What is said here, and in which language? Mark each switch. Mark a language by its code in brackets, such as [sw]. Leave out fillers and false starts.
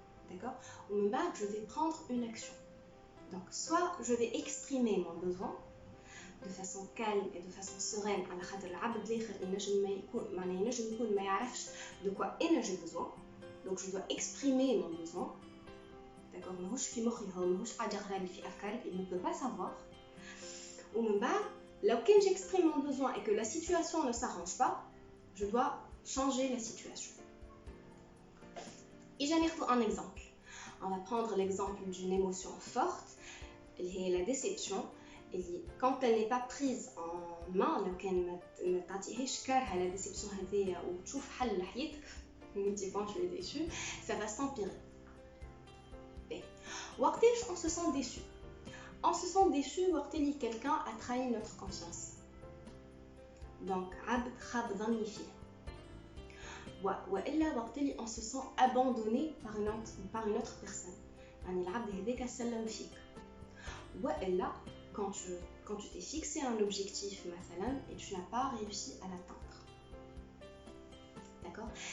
[fr] D'accord, ou je vais prendre une action. Donc, soit je vais exprimer mon besoin, de façon calme et de façon sereine. [ar] على خاطر العبد الاخر ينجم ما يكون معناها ينجم يكون ما يعرفش [fr] de quoi j'ai besoin. Donc je dois exprimer mon besoin. D'accord, [ar] ماهوش في مخي هو ماهوش قاعد يقرا لي في افكاري, [fr] il ne peut pas savoir. [ar] ومن بعد لو كان [fr] j'exprime mon besoin et que la situation ne s'arrange pas, je dois changer la situation. Et j'en ai un exemple. On va prendre l'exemple d'une émotion forte, la déception. Et quand elle n'est pas prise en main, [ar] لو كان ما تعطيهاش كارها la déception هذيا وتشوف حل لحياتك, [fr] ne dis pas tu es déçu, ça va s'empirer. [ar] وقتاش [fr] on se sent déçu? On se sent déçu [ar] وقت اللي [fr] quelqu'un a trahi notre confiance. Donc [ar] عبد خاب ظني فيه. وإلا وقت اللي [fr] on se sent abandonné par une autre personne. [ar] يعني العبد هذاك سلم فيك. وإلا [fr] quand tu t'es fixé un objectif [ar] مثلا [fr] et tu n'as pas réussi à l'atteindre. D'accord?